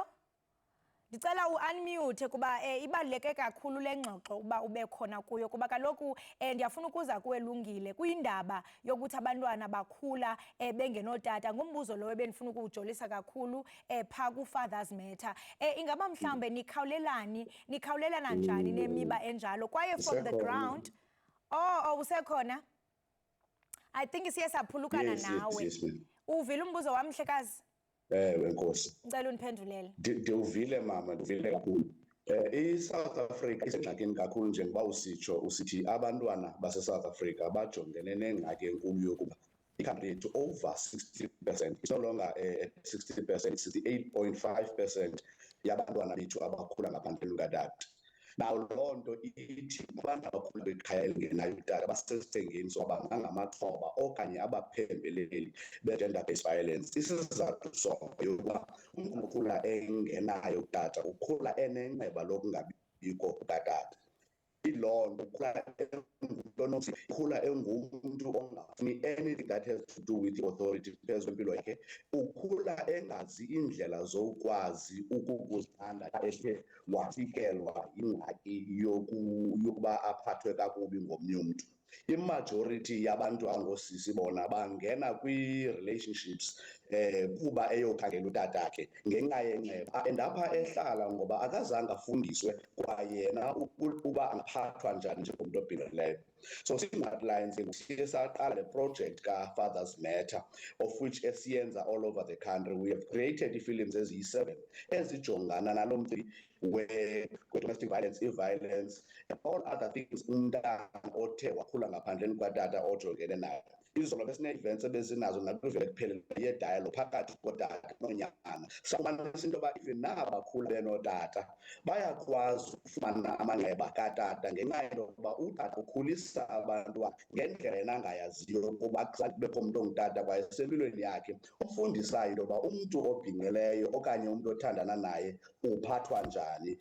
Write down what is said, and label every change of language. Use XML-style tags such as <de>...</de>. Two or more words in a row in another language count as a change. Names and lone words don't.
<xh>Ndicela u-unmute kuba ibaluleke kakhulu le ngxoxo uba ube khona kuyo kuba kaloku ndiyafuna ukuza kuwe Lungile kwindaba yokuthi abantwana bakhula bengenotata. Ngumbuzo lowo ebendifuna ukuwujolisa kakhulu phaa ku-Fathers Matter. Ingaba mhlambe nikhawulelana njani nemiba enjalo kwaye</xh> <en>from the ground?</en> <xh>Usekhona?</xh> <en>I think</en> <xh>siye saphulukana nawe. Uvile umbuzo wami Mhlekazi? Enkosi. Ngicela undiphendulele. Ndivile mama, ndivile kakhulu. I-South Africa isengxakini kakhulu njengoba usithi abantwana base-South Africa bajongene nengxaki enkulu yokuba i-country yethu</xh> <en>over 60%, it's no longer 60%, 68.5%</en> <xh>yabantwana bethu abakhula ngaphandle kukatata. Now loo nto ithi abantu abakhula kwikhaya elingenayo utata basesithengeni soba ngangamaxhoba okanye abaphembeleli be-gender-based violence. Isizathu soko yokuba umntu ukhula engenayo utata ukhula enenxeba lokungabikho kukatata. Iloo nto ukhula engumntu ongafuni</xh> <en>anything that has to do with the authority</en> <xh>phezu kwempilo yakhe. Ukhula engazi indlela zokwazi ukuzithanda ethe wafikelwa ingxaki yokuba aphathwe kakubi ngomnye umntu. Imajority yabantu angosisi bona bangena kwii-relationships kuba eyokhangela utatakhe ngenxa yenxeba and apha ehlala ngoba akazange afundiswe kwayena ukuba angaphathwa njani njengomntu obhinqileyo. So Sigmat Lines siye saqala le project ka-Fathers Matter</xh> <en>of which</en> <xh>esiyenza</xh> <en>all over the country. We have created</en> <xh>ii-films eziyi-7 ezijongana nalo mcimbi we-domestic violence, i-violence</xh> <en>and all other things</en> <xh>umntana othe wakhula ngaphandleni kwatata ojongene nayo. Izolo besine-events ebezinazo nakuvele kuphele ye-dialogue phakathi kotata nonyana. Safumanisa into yoba even naba bakhula benotata bayakwazi ukufumana amanxeba katata ngenxa yento yokuba utata ukhulisa abantwana ngendlela yena angayaziyo kuba kubekho umntu ongutata kwaye sempilweni yakhe umfundisayo into yoba umntu obhinqileyo okanye umntu othandana naye uphathwa njani.</xh>